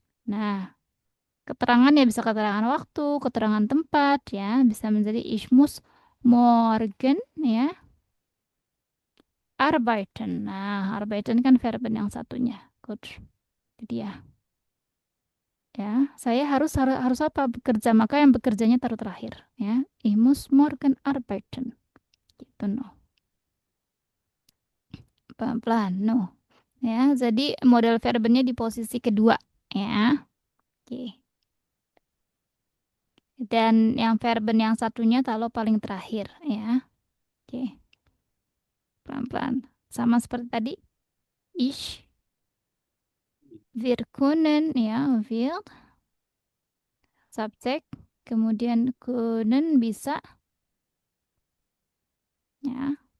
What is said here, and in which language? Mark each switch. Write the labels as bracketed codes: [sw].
[id] Nah, keterangan ya bisa keterangan waktu, keterangan tempat ya, bisa menjadi [de] ich muss morgen ya arbeiten. [id] Nah, arbeiten kan verben yang satunya. Good. Itu dia. Ya, saya harus apa? Bekerja, maka yang bekerjanya taruh terakhir ya. [de] Ich muss morgen arbeiten. [id] Gitu no. Pelan-pelan no. Ya, jadi model verbennya di posisi kedua ya. Oke. Dan yang verben yang satunya taruh paling terakhir ya. Oke. Pelan-pelan. Sama seperti tadi. [de] Ich, wir können [id] ya, wir subjek, kemudian können bisa ya.